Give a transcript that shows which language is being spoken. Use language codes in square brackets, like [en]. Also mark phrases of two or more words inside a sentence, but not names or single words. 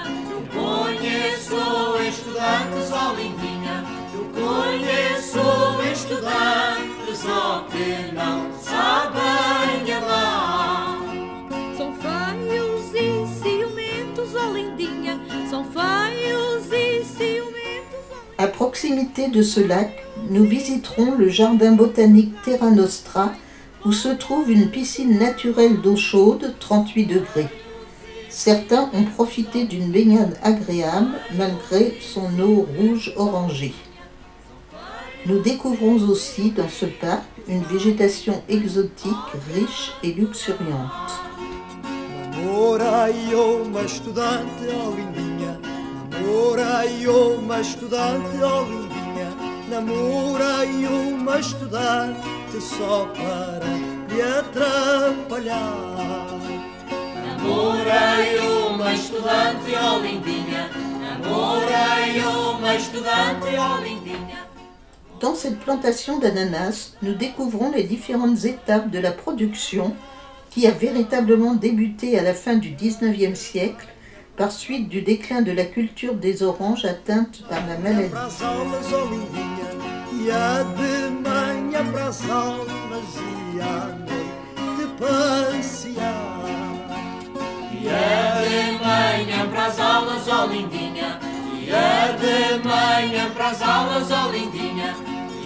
[pt] Eu conheço estudantes, ó lindinha. Eu conheço estudantes, ó que não sabem amar. São feios e ciumentos, ó lindinha. São feios e ciumentos, ó lindinha. [fr] À proximité de ce lac, nous visiterons le jardin botanique Terra Nostra où se trouve une piscine naturelle d'eau chaude, 38 degrés. Certains ont profité d'une baignade agréable malgré son eau rouge-orangée. Nous découvrons aussi dans ce parc une végétation exotique, riche et luxuriante. [pt] Namorai uma estudante, ó lindinha. Namorai uma estudante, ó lindinha. Namorai uma estudante só para lhe atrapalhar. Namorai uma estudante, ó lindinha. Namorai uma estudante, ó lindinha. [fr] Dans cette plantation d'ananas, nous découvrons les différentes étapes de la production qui a véritablement débuté à la fin du XIXe siècle par suite du déclin de la culture des oranges atteinte par la maladie. [pt] E a de manhã pras aulas e à noite passear. E a de manhã pras aulas, ó lindinha. E a de manhã pras aulas, ó lindinha.